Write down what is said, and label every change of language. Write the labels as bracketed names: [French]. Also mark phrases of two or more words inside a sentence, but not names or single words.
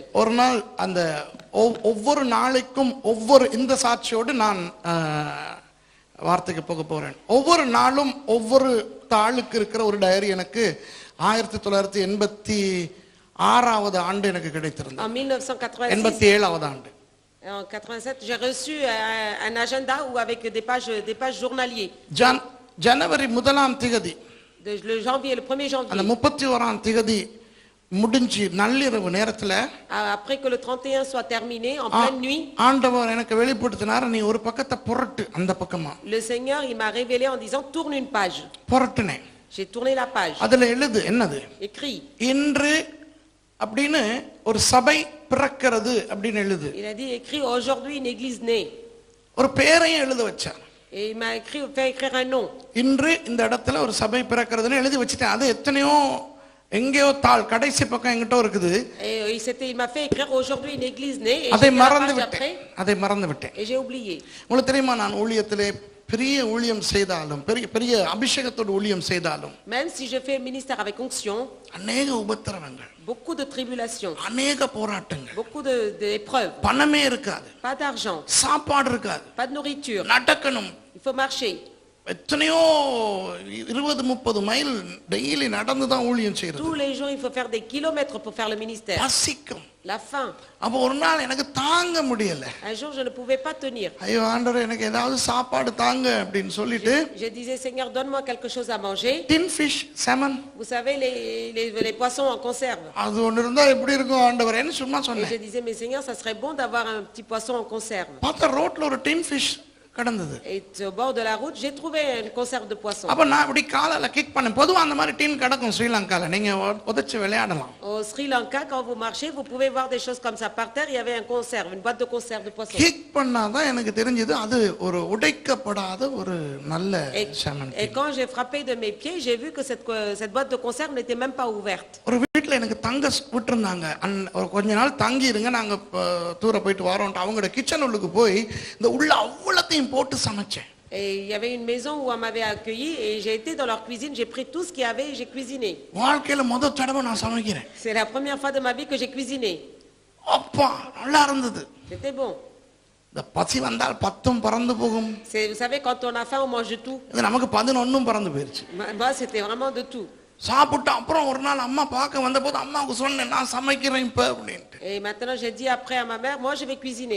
[Tamil] ஒரு நாள் அந்த ஒவ்வொரு நாளைக்கும் ஒவ்வொரு இந்த சாட்சியோடு நான் வார்த்தைக்கு போக போறேன். ஒவ்வொரு நாளும் ஒவ்வொரு தாளுக்கு இருக்கிற ஒரு டைரி எனக்கு 1986வது ஆண்டு எனக்கு கிடைத்திருந்தது. [French] En 1986, [Tamil] 87வது ஆண்டு. [French] en 87, j'ai reçu un agenda où avec des pages journaliers. [Tamil] ஜனவரி 1ஆம் தேதி, [French] Le janvier, le 1er [Tamil] அந்த [French] janvier. [Tamil] 31ஆம் தேதி முடிஞ்சு நள்ளிரவு நேரத்துல [French] Après que le 31 soit terminé, en pleine nuit, [Tamil] ஆண்டவர் எனக்கு வெளிப்படுத்தினார், நீ ஒரு பக்கத்தை புரட்டு அந்த பக்கமா. [French] le Seigneur, il m'a révélé en disant, tourne une page. [Tamil] புரட்டுனேன். [French] J'ai tourné la page. [Tamil] அதுல எழுது என்னது, [French] Écrit. [Tamil] இன்று அப்படின்னு ஒரு சபை பிறக்கிறது அப்படின்னு எழுது. [French] Il a dit, écrit aujourd'hui une église née. [Tamil] ஒரு பேரையும் எழுத வச்சார். [French] Et il m'a fait écrire un nom. [Tamil] இன்று இந்த இடத்துல ஒரு சபை பிறக்கிறதுன்னு எழுதி வச்சுட்டேன். அது எத்தனையோ எங்கேயோ தாள் கடைசி பக்கம் எங்கிட்ட இருக்குது. [French] Et il m'a fait écrire aujourd'hui une église née. Et [Tamil] அதை [French] j'ai fait la [Tamil] மறந்து [French] page [Tamil] விட்டேன். [French] après, [Tamil] அதை மறந்து விட்டேன். [French] et j'ai oublié. [Tamil] உங்களுக்கு தெரியுமா, நான் ஊழியத்திலே பெரிய ஊழியம் செய்தாலும், பெரிய அபிஷேகத்தோடு ஊழியம் செய்தாலும், [French] Même si je fais un ministère avec onction, [Tamil] அநேக உபத்திரவங்கள், [French] beaucoup de tribulations, [Tamil] அநேக போராட்டங்கள், [French] beaucoup d'épreuves, [Tamil] பணமே இருக்காது, [French] pas d'argent, [Tamil] சாப்பாடு இருக்காது, [French] pas de nourriture, [Tamil] நடக்கணும், [French] il faut marcher. [Tamil] எத்தனையோ 20-30 மைல் டெய்லி நடந்து தான் ஊழியம் செய்யறது. [French] Tous les jours, il faut faire des kilomètres pour faire le ministère. [Tamil] பசிக்கும். [French] La faim. [Tamil] அப்போ ஒரு நாள் எனக்கு தாங்க முடியல. [French] Un jour, je ne pouvais pas tenir. [Tamil] ஐயோ ஆண்டவரே, எனக்கு ஏதாவது சாப்பாடு தாங்க அப்படின்னு சொல்லிட்டு, [French] Je disais, Seigneur, donne-moi quelque chose à manger. [English] tin fish, salmon, [French] Vous savez, les poissons en conserve. [Tamil] அது ஒன்று இருந்தா எப்படி இருக்கும் ஆண்டவரேன்னு சும்மா [French] Et [Tamil] சொன்னேன். [French] je disais, mais Seigneur, ça serait bon d'avoir un petit poisson en conserve. [Tamil] பார்த்தா ரோட்ல ஒரு [English] tin fish [Tamil] கடந்தது. [French] Et au bord de la route, j'ai trouvé une conserve de poisson. [Tamil] அப்ப நான் இப்படி காலால கிக் பண்ணேன். பொதுவா அந்த மாதிரி டின் கிடக்கும் ஸ்ரீலங்கால, நீங்க உதைச்சு விளையாடலாம். [French] Au Sri Lanka, quand vous marchez, vous pouvez voir des choses comme ça par terre. Il y avait un conserve, une boîte de conserve de poisson. [Tamil] கிக் பண்ணாதான் எனக்கு தெரிஞ்சது அது ஒரு உடைக்கப்படாத ஒரு நல்ல salmon. [French] Et quand j'ai frappé de mes pieds, j'ai vu que cette boîte de conserve n'était même pas ouverte. [Tamil] ஒரு வீட்டுல எனக்கு தங்க விட்டுருந்தாங்க. ஒரு கொஞ்ச நாள் தங்கி இருங்க, நாங்க தூர போயிட்டு வரோம். அவங்களோட கிச்சன் உள்ளுக்கு போய் இந்த உள்ள அவ்வளத்தையும் போட்டு சமைச்சேன். [French] Et il y avait une maison où on m'avait accueilli et j'ai été dans leur cuisine, j'ai pris tout ce qu'il y avait et j'ai cuisiné. [Tamil] வாழ்க்கையில முதல் தடவை நான் சமைக்கிறேன். [French] C'est la première fois de ma vie que j'ai cuisiné. [Tamil] அப்பா நல்லா இருந்தது. [French] C'était bon. [Tamil] இந்த பசி வந்தால் 10ம் பறந்து போகும். [French] Vous savez, quand on a faim, on mange de tout. [Tamil] இது நமக்கு 11ம் பறந்து போயிருச்சு. [French] Moi, c'était vraiment de tout. [Tamil] சாப்பிட்டு அப்புறம் ஒரு நாள் அம்மா பார்க்க வந்த போது அம்மாவுக்கு சொன்னேன், நான் சமைக்கிறேன் இப்ப அப்படின்ட்டு. [French] Et maintenant, j'ai dit après à ma mère, moi, je vais cuisiner.